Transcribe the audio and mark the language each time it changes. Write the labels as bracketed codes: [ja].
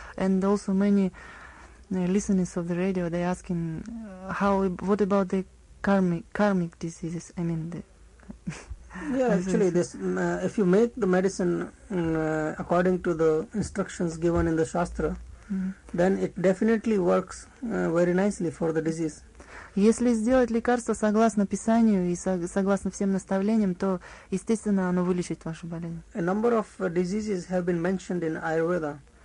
[en] And also many listeners of the radio, they're asking what about the karmic diseases? I mean the yeah, actually, this if you make the medicine according to the instructions given in the Shastra, then it definitely works very nicely for the disease. [ru] Если сделать лекарство согласно Писанию и согласно всем наставлениям, то, естественно, оно вылечит вашу болезнь. [en] A number of diseases have been mentioned in Ayurveda.